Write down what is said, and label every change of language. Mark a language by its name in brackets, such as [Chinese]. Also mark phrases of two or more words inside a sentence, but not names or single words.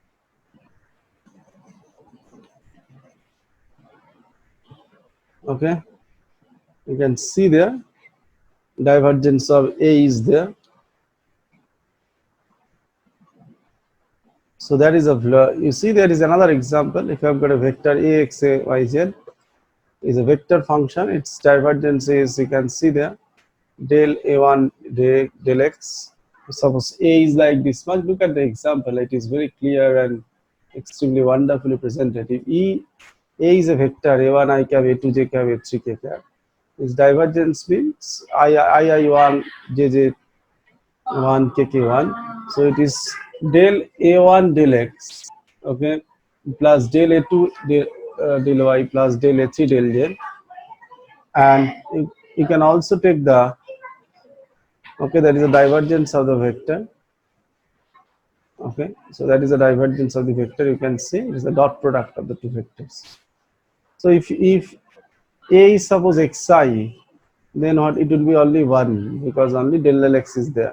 [English] Okay, You can see there divergence of A is there. So that is a you see there is another example. If you have got a vector ax, y, z is a vector function, its divergence is, you can see there, del a1 del x. Suppose A is like this much. Look at the example, it is very clear and extremely wonderfully presented. If A is a vector a1 I cap, a2 j cap, a3 k cap, its divergence means I1 j 1 kk1, so it is del a1 del x, okay, plus del a2 del y plus del a3 del z, and you can also take the, okay, that is the divergence of the vector. Okay, so that is the divergence of the vector. You can see it is the dot product of the two vectors. So if a is suppose xi, then what, it will be only 1 because only del x is there.